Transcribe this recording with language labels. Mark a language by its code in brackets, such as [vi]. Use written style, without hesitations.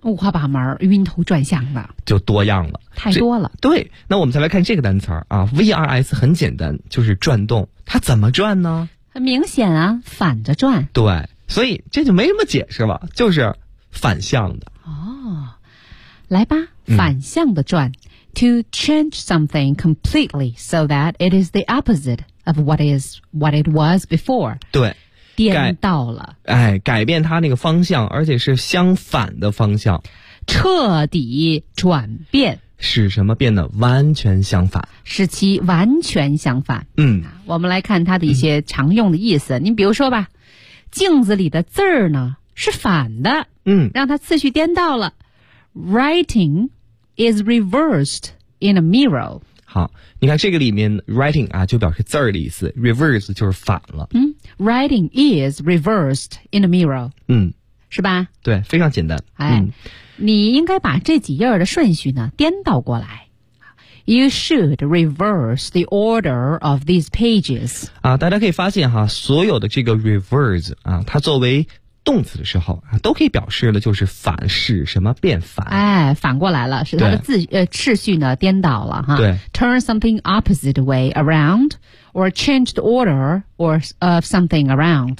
[zh] 五花八门，晕头转向的，就多样了，太多了。对，那我们再来看这个单词啊， VRS 很简单，就是转动。它怎么转呢？很明显啊，反着转。对，所以这就没什么解释了，就是反向的。哦，来吧，反向的转。 [en] To change something completely so that it is the opposite of what is what it was before. [zh] 对，颠倒了。哎，改变它那个方向，而且是相反的方向。彻底转变。使什么变得完全相反？使其完全相反。嗯，我们来看它的一些常用的意思。您比如说吧，镜子里的字儿呢是反的。嗯，让它次序颠倒了。 [en] Writing。 Is reversed in a mirror. [zh] 好，你看这个里面 writing 啊，就表示字儿的意思 ，reverse 就是反了。 [en] 嗯 ，writing is reversed in a mirror. [zh] 嗯，是吧？对，非常简单。哎，你应该把这几页的顺序呢颠倒过来。 [en] You should reverse the order of these pages. [zh] 啊，大家可以发现哈，所有的这个 reverse 啊，它作为动词的时候啊，都可以表示的就是反，使什么变反。哎，反过来了，是它的字次序呢颠倒了哈。对 [en] ，turn something opposite way around, or change the order or of something around。